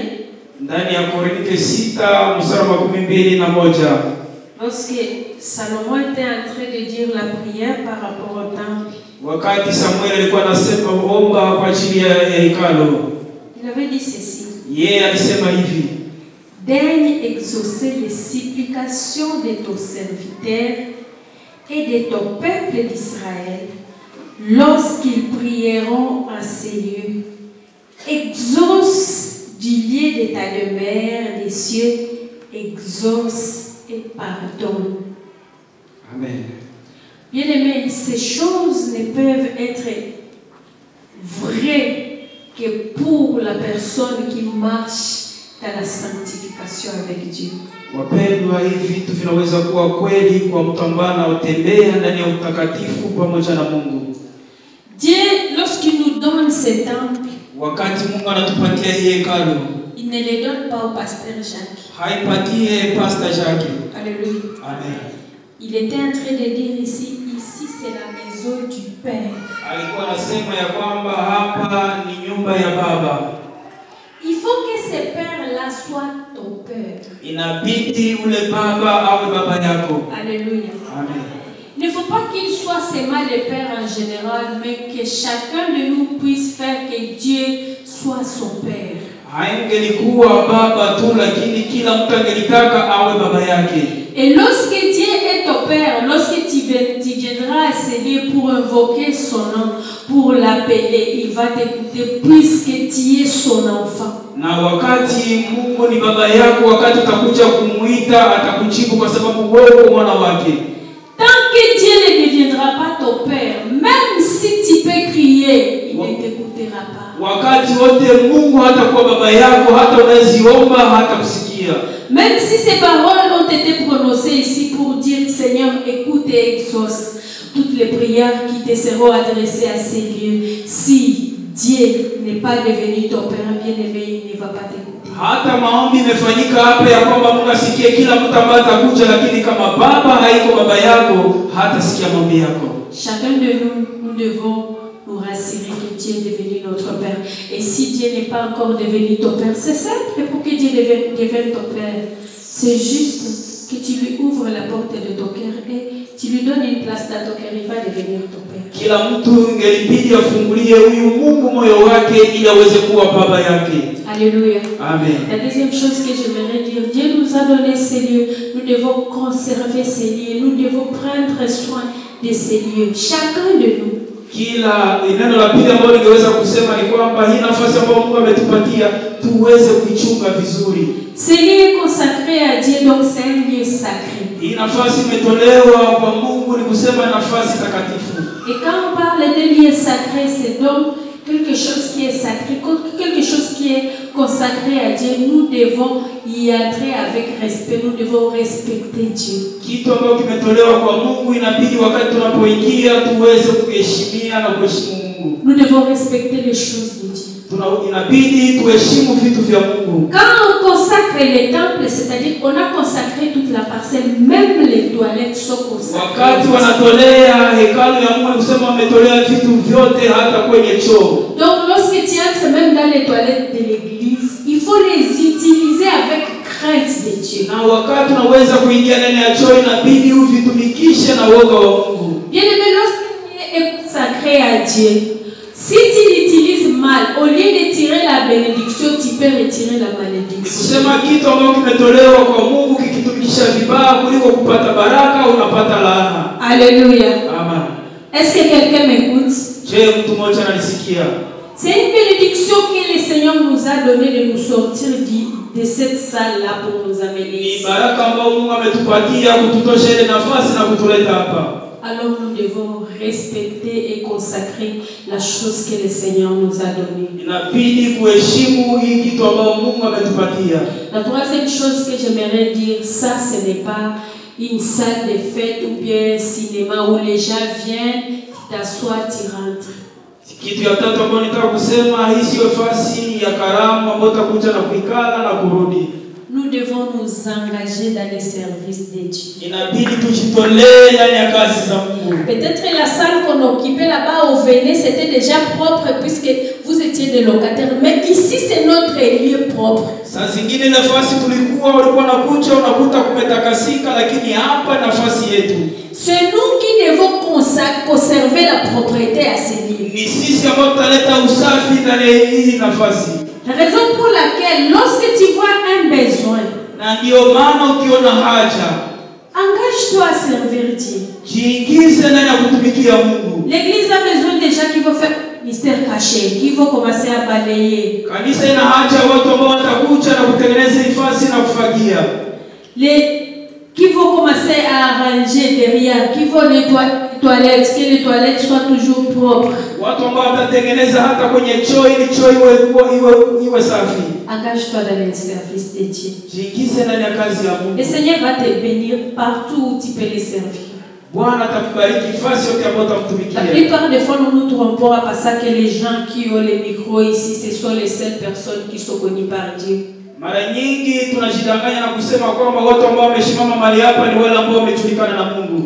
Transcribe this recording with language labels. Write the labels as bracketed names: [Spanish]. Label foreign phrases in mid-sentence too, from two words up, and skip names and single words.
[Swahili] Ndani ya Korinto 6 mstari wa 21. [French] Lorsque Salomon était en train de dire la prière par rapport au temple. [Swahili] Wakati Samuel alikuwa anasema omba kwa ajili ya hekalu. [French] Il avait dit ceci. [Swahili] Yeye alisema hivi. [French] Daigne exaucer les supplications de ton serviteur et de ton peuple d'Israël lorsqu'ils prieront en ces lieux. Exauce du lieu de ta demeure des cieux, exauce et pardonne. Amen. Bien-aimés, ces choses ne peuvent être vraies que pour la personne qui marche dans la sanctification avec Dieu. [Swahili] Wapendwa, hivi vitu vinaweza kuwa kweli kwa mtu ambaye anatembea ndani ya utakatifu pamoja na Mungu. [French] Dieu, lorsqu'il nous donne ce temple, [Swahili] wakati Mungu anatupatia hekalu, [French] Il ne les donne pas au pasteur Jacques. [Swahili] Haipatie pasteur Jacques. [French] Alléluia. Amen. Il était en train de dire ici c'est la maison du Père. [Swahili] Alikuwa anasema ya kwamba hapa ni nyumba ya Baba. [French] Il faut que ce père-là soit ton père. [Swahili] Inabidi ule baba awe baba yako. [French] Alléluia. Amen. Il ne faut pas qu'il soit seulement le père en général, mais que chacun de nous puisse faire que Dieu soit son père. [Swahili] Haingelikuwa baba tu, lakini kila mtu angelitaka awe baba yake. [French] Et lorsque Dieu est ton père, lorsque tu viendras à Seigneur pour invoquer son nom, pour l'appeler, il va t'écouter puisque tu es son enfant. [Swahili] Na wakati Mungu ni baba yako, wakati utakuja kumuita atakujibu kwa sababu wewe ni mwana wake. [French] Tant que Dieu ne deviendra pas ton père, même si tu peux crier, il ne t'écoutera pas. [Swahili] Wakati wote Mungu hatakuwa baba yako, hata unaziomba hatakusikia. [French] Même si ces paroles ont été prononcées ici pour dire Seigneur, écoute et exauce toutes les prières qui te seront adressées à ces lieux. Si Dieu n'est pas devenu ton père bien-aimé, il ne va pas t'écouter. [Swahili] Hata maombi imefanyika hapa ya kwamba Mungu asikie kila mtu ambaye atakuja, lakini kama baba haiko baba yako hatasikia maombi yako. [French] Chacun de nous devons nous rassurer que Dieu est devenu notre Père. Et si Dieu n'est pas encore devenu ton Père, c'est simple pour que Dieu devienne ton Père. C'est juste que tu lui ouvres la porte de ton cœur et tu lui donnes une place dans ton cœur, il va devenir ton Père. [Swahili] Kila mtu ingelibidi afungulie huyu Mungu moyo wake ili aweze kuwa baba yake. [French] Alléluia. Amen. La deuxième chose que j'aimerais dire, Dieu nous a donné ces lieux. Nous devons conserver ces lieux. Nous devons prendre soin de ces lieux. Chacun de nous. [Swahili] Kila neno la pili ambalo ningeweza kusema ni kwamba hii nafasi ambayo Mungu ametupatia tuweze kuichunga vizuri. [French] Ce lieu consacré à Dieu, donc c'est un lieu sacré. [Swahili] Hii nafasi imetolewa kwa Mungu ni kusema nafasi takatifu. [French] Et quand on parle de lieu sacré, c'est donc quelque chose qui est sacré, quelque chose qui est consacré à Dieu. Nous devons y entrer avec respect, nous devons respecter Dieu. [Swahili] Kitu ambacho kimetolewa kwa Mungu inabidi wakati tunapoingia tuweze kuheshimia na kuheshimu Mungu. [French] Nous devons respecter les choses de Dieu. [Swahili] Inabidi tuheshimu vitu vya Mungu. [French] Quand on consacre les temples, c'est-à-dire qu'on a consacré toute la parcelle, même les toilettes sont consacrées. [Swahili] Wakati wanatolea hekalu ya Mungu kusema wametolea vitu vyote hata kwenye choo. [French] Donc lorsque tu entres même dans les toilettes de l'église, il faut les utiliser avec crainte de Dieu. [Swahili] Na wakati unaweza kuingia ndani ya choo inabidi uvitumikishe na woga wa Mungu. [French] Bien-aimé, lorsque tu es consacré à Dieu, si tu l'utilises mal, au lieu de tirer la bénédiction, tu peux retirer la malédiction. [Swahili] Kusema kitu ambacho kimetolewa kwa Mungu kikitumikisha vibaya kuliko kupata baraka unapata laana. [French] Alléluia. Amen. Est-ce que quelqu'un m'écoute? [Swahili] Je mtu mmoja ananisikia. [French] C'est une bénédiction que le Seigneur nous a donné de nous sortir de cette salle-là pour nous amener ici. [Swahili] Ni baraka ambayo Mungu ametupatia kututosha ile nafasi na kutuleta hapa. [French] Alors nous devons respecter et consacrer la chose que le Seigneur nous a donnée. [Swahili] Inabidi kuheshimu hii kitu ambayo Mungu ametupatia. [French] La troisième chose que j'aimerais dire, ça ce n'est pas une salle de fête ou bien un cinéma où les gens viennent, tu t'assois, tu rentres. [Swahili] Kitu ya tatu ambayo nitaka kusema, hii sio nafasi ya karamu ambayo utakuja na kuikala na kurudi. [French] Nous devons nous engager dans les services de Dieu. [Swahili] Inabidi tujitolee ndani ya kazi za Mungu. [French] Peut-être la salle qu'on occupait là-bas au Véné, c'était déjà propre puisque vous étiez des locataires. Mais ici, c'est notre lieu propre. [Swahili] Saa zingine nafasi tulikuwa walikuwa nakuja unakuta kumetakasika, lakini hapa nafasi yetu. [French] C'est nous qui devons conserver la propriété à ces lieux. [Swahili] Ni sisi ambao tutaleta usafi ndani ya hii nafasi. [French] La raison pour laquelle, lorsque tu vois un besoin, [Swahili] na ndio maana ukiona haja, [French] engage-toi à servir Dieu. [Swahili] Jiingize ndani ya kutumikia Mungu. [French] L'église a besoin des gens qui vont faire mystère caché, qui vont commencer à balayer. [Swahili] Kanisa ina haja watu ambao watakuja na kutengeneza nafasi na kufagia. [French] Qui vont commencer à arranger derrière, qui vont nettoyer les toilettes, que les toilettes soient toujours propres. [Swahili] Watu ambao watatengeneza hata kwenye choo ili choo iwe safi. [French] Engage-toi dans le service de Dieu. [Swahili] Jiingize ndani ya kazi ya Mungu. [French] Le Seigneur va te bénir partout où tu peux le servir. La plupart des fois, nous nous trompons à ça que les gens qui ont les micros ici, ce sont les seules personnes qui sont connues par Dieu. [Swahili] Mara nyingi tunajidanganya na kusema kwamba watu ambao wamesimama mahali hapa ni wale ambao wamejulikana na Mungu.